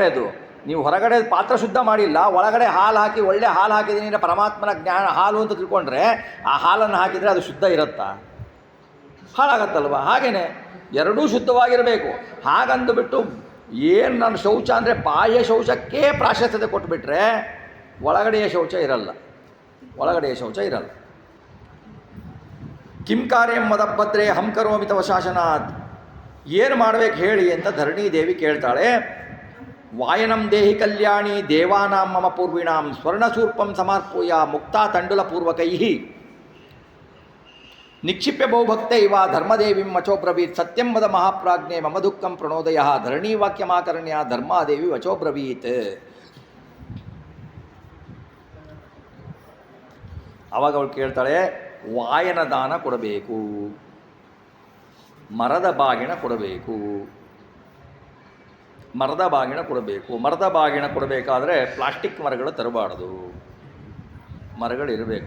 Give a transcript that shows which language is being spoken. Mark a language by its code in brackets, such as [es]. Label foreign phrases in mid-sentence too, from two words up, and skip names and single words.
[kn] ಅದು ನೀವು ಹೊರಗಡೆ ಪಾತ್ರ ಶುದ್ಧ ಮಾಡಿಲ್ಲ, ಒಳಗಡೆ ಹಾಲು ಹಾಕಿ ಒಳ್ಳೆ ಹಾಲು ಹಾಕಿದ್ದೀನಿ ಪರಮಾತ್ಮನ ಜ್ಞಾನ ಹಾಲು ಅಂತ ತಿಳ್ಕೊಂಡ್ರೆ ಆ ಹಾಲನ್ನು ಹಾಕಿದರೆ ಅದು ಶುದ್ಧ ಇರುತ್ತಾ? ಹಾಳಾಗತ್ತಲ್ವ? ಹಾಗೇನೆ ಎರಡೂ ಶುದ್ಧವಾಗಿರಬೇಕು. ಹಾಗಂದುಬಿಟ್ಟು ಏನು ನನ್ನ ಶೌಚ ಅಂದರೆ ಬಾಹ್ಯ ಶೌಚಕ್ಕೆ ಪ್ರಾಶಸ್ತ್ಯತೆ ಕೊಟ್ಟುಬಿಟ್ರೆ ಒಳಗಡೆಯ ಶೌಚ ಇರಲ್ಲ. [sa] ಕಿಂ ಕಾರ್ಯಂ ಮದಭದ್ರೇ ಹಂ ಕರೋಮಿ ತವ ಶಾಸನಾತ್. [kn] ಏನು ಮಾಡಬೇಕು ಹೇಳಿ ಅಂತ ಧರಣಿ ದೇವಿ ಕೇಳ್ತಾಳೆ. [sa] ವಾಯನಂ ದೇಹಿ ಕಲ್ಯಾಣಿ ದೇವಾನಾಂ ಮಮ ಪೂರ್ವಿಣಾಂ ಸ್ವರ್ಣಸೂರ್ಪಂ ಸಮರ್ಪೂಯ ಮುಕ್ತಾ ತಂಡುಲಪೂರ್ವಕೈ ನಿಕ್ಷಿಪ್ಯ ಬಹುಭಕ್ತೈವ ಧರ್ಮದೇವಿಂ ವಚೋಬ್ರವೀತ್ ಸತ್ಯಂ ವದ ಮಹಾಪ್ರಾಜ್ಞೆ ಮಮ ದುಃಖಂ ಪ್ರಣೋದಯ ಧರಣಿ ವಾಕ್ಯಮಾಕರ್ಣ್ಯ ಧರ್ಮಾದೇವಿ ವಚೋಬ್ರವೀತ್. [kn] ಆವಾಗ ಅವಳು ಕೇಳ್ತಾಳೆ, ವಾಯನ ದಾನ ಕೊಡಬೇಕು, ಮರದ ಬಾಗಿಣ ಕೊಡಬೇಕು. ಮರದ ಬಾಗಿಣ ಕೊಡಬೇಕಾದ್ರೆ ಪ್ಲಾಸ್ಟಿಕ್ ಮರಗಳು ತರಬಾರ್ದು, ಮರಗಳಿರಬೇಕು.